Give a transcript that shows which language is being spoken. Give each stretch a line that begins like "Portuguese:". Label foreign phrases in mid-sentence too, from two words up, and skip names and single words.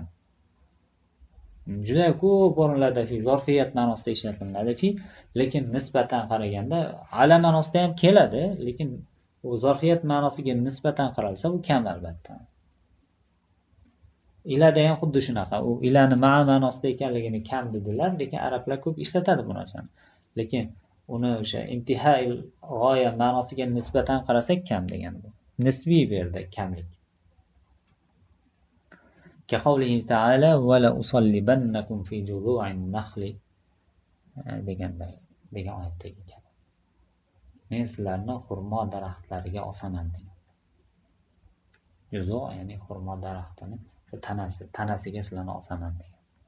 Uzbek: Juda ko'p o'rinlarda fi zarfiyat ma'nosida ishlatiladi fi, lekin nisbatan qaraganda ala ma'nosida ham keladi, lekin u zarfiyat ma'nosiga nisbatan qaralsa bu kam albatta. Ilada ham xuddi shunaqa. U ilani ma'a ma'nosida ekanligini kam dedilar, lekin arablar ko'p ishlatadi bu narsani. Lekin uni o'sha intihai g'oya ma'nosiga nisbatan qarasak kam degan bu. Nisbiy bu yerda kamlik.
Arabic: كقوله تعالى و لأصلبنكم في جذوع النخل
Uzbek: degan oyatdagi kabi. Men sizlarni xurmo daraxtlariga osaman degan. Juzu' ya'ni xurmo daraxtini tanasiga sizlarni osaman degan.